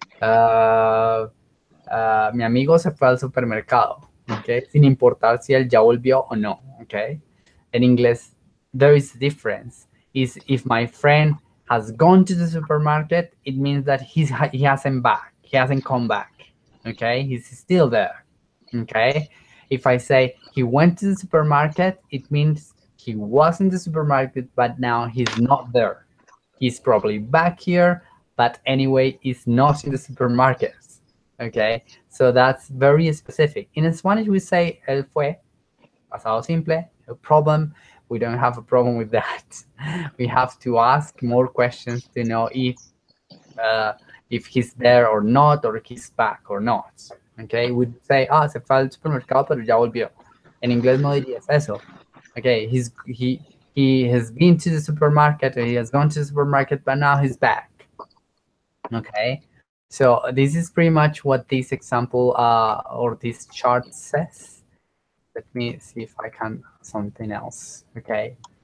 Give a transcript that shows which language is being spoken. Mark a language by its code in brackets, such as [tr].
[es] Uh, Mi amigo se fue al supermercado. Okay, sin importar si él ya volvió o no. Okay. [en] In English, there is a difference. Is if my friend has gone to the supermarket, it means that he hasn't back. He hasn't come back. Okay, he's still there. Okay, if I say he went to the supermarket, it means he was in the supermarket, but now he's not there. He's probably back here, but anyway, he's not in the supermarket. Okay, so that's very specific. In Spanish, we say [es] él fue, pasado simple, [en] no problem. We don't have a problem with that. We have to ask more questions to know uh, if he's there or not, or he's back or not. Okay, we say, [es] se fue al supermercado, pero ya volvió. En inglés no dirías eso. [en] Okay, he has been to the supermarket, or he has gone to the supermarket, but now he's back. Okay, so this is pretty much what this example or this chart says. Let me see if I can something else. Okay.